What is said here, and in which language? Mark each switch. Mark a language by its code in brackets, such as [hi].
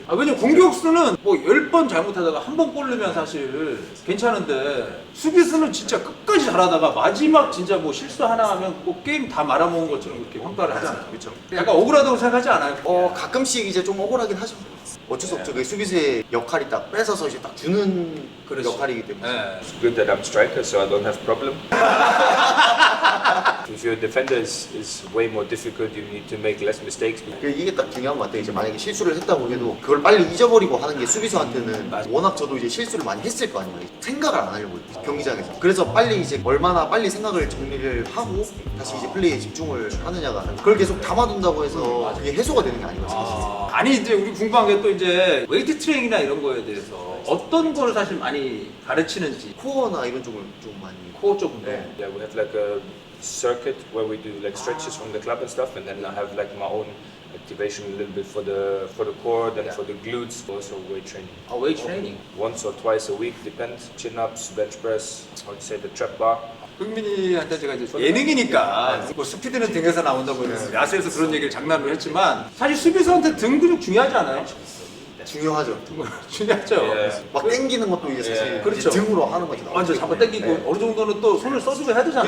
[ko] 왜냐면 공격수는 뭐 10번 잘못하다가 한 번 골 넣으면 사실 괜찮은데 수비수는 진짜 끝까지 잘하다가 마지막 진짜 뭐 실수 하나 하면 꼭 게임 다 말아먹은 것처럼 그렇게 평가를 하잖아요. 그렇죠. 약간 억울하다고 생각하지 않아요? 가끔씩 이제 좀 억울하긴 하죠. 어쩔 수 없죠. 그 수비수의 역할이 딱 뺏어서 이제 딱 주는 그렇지. 역할이기 때문에. 예. [en] it's good that I'm striker, so I don't have problem. If your defender is way more difficult, you need to make less mistakes. [ko] 이게 딱 중요한 것 같아요. 이제 만약에 실수를 했다고 해도 그걸 빨리 잊어버리고 하는 게 수비수한테는 워낙 저도 이제 실수를 많이 했을 거 아니에요. 생각을 안 하려고 해요. 경기장에서. 그래서 빨리 이제 얼마나 빨리 생각을 정리를 하고 다시 이제 플레이에 집중을 하느냐가 그걸 계속 담아둔다고 해서 그게 해소가 되는 게 아니거든요. 아니 이제 우리 궁금한 게 또 이제 웨이트 트레이닝이나 이런 거에 대해서 어떤 거를 사실 많이 가르치는지 코어나 이런 쪽을 좀 많이. 코어 쪽은 네. [en] Yeah, we have like a circuit where we do like stretches from the club and stuff, and then I have like my own activation a little bit for the core, then for the glutes, also weight training. [ko] 웨이트 트레이닝. [en] Once or twice a week, depends. Chin ups, bench press, how to say the trap bar. [ko] 흥민이한테 제가 이제 예능이니까 뭐 스피드는 등에서 나온다고 해서 야수에서 그런 얘기를 장난으로 했지만 사실 수비수한테 등 근육 중요하지 않아요? 중요하죠. 중요하죠. 예. 막 땡기는 것도 이제 사실 그렇죠. 이제 등으로 하는 거죠. 완전 잡아 당기고 어느 정도는 또 손을 써주고 해야 되잖아요.